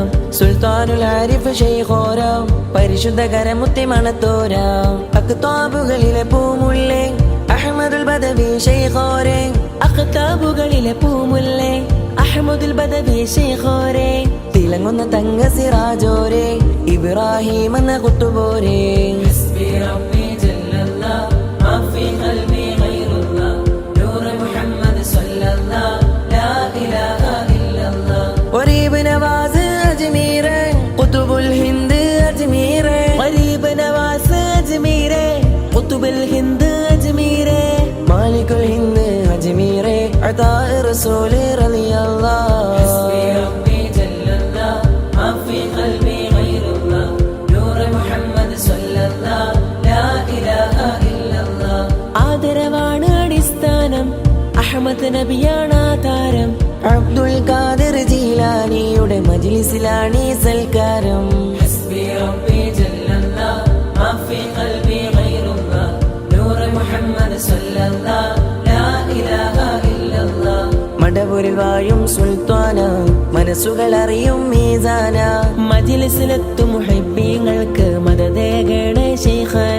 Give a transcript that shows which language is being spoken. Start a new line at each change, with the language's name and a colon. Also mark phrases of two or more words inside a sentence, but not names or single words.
Malayalam: സുൽത്താനുൽ ആരിഫ് ശൈഖോരാം പരിശുദ്ധ കരമുത്തി മണത്തോരാം അക്താബുകളിലെ പൂമുല്ലേ അഹ്മദുൽ ബദവി ശൈഖോരേ അഖ്താബുകളിലെ പൂമുല്ലേ അഹ്മദുൽ ബദവി ശൈഖോരേ തിളങ്ങുന്ന തങ്ക സിറാജോരേ ഇബ്രാഹിം എന്ന കുത്തുബോരേ
Arabic: حسبي ربي جل الله ما في قلبي غير الله نور محمد صلى الله لا إله إلا الله
Malayalam: ഗരീബ് നവാസ് അജ്മീരേ ഖുതുബുൽ ഹിന്ദ് അജ്മീരേ ഗരീബ് നവാസ് അജ്മീരേ ഖുതുബുൽ ഹിന്ദ് അജ്മീരേ മാലികുൽ ഹിന്ദ് അജ്മീരേ അതാ റസൂൽ റളിയല്ലാഹ്
Arabic: حسبي ربي جل الله ما في قلبي غير الله نور محمد صلى الله لا إله إلا الله
Malayalam: ആദരവാണ് അടിസ്ഥാനം അഹ്മദ് നബിയാണ് താരം അബ്ദുൽ ഖാദിർ ജീലാനിയുടെ മജ്ലിസിലാണ് ഈ സൽക്കാരം
Arabic: حسبي ربي جل الله ما في قلبي غير الله نور محمد صلى الله لا إله إلا الله
Malayalam: മടവൂരിൽ വാഴും സുൽത്താന മനസ്സുകൾ അറിയും മീസാന മജ്ലിസിലെത്തും മുഹിബ്ബീങ്ങൾക്ക് മദദേകണ ശൈഖന